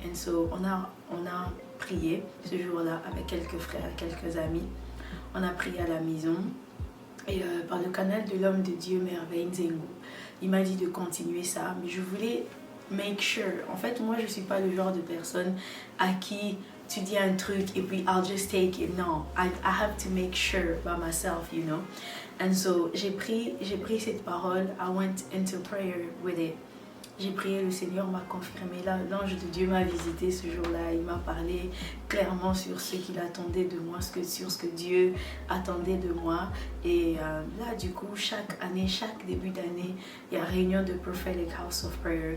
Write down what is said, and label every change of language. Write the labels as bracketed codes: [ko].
[fr] Et so, on a prié ce jour-là avec quelques frères, quelques amis. On a prié à la maison. Et par le canal de l'homme de Dieu, Merveille Nzengu, il m'a dit de continuer ça, mais je voulais [en] make sure. [fr] En fait, moi, je ne suis pas le genre de personne à qui tu dis un truc et puis [en] I'll just take it. Non, I have to make sure by myself, you know. And so, [fr] j'ai pris cette parole, [en] I went into prayer with it. [fr] J'ai prié, le Seigneur m'a confirmé. L'ange de Dieu m'a visité ce jour-là. Il m'a parlé clairement sur ce qu'il attendait de moi, sur ce que Dieu attendait de moi. Et là, du coup, chaque année, chaque début d'année, il y a réunion de Prophetic House of Prayer.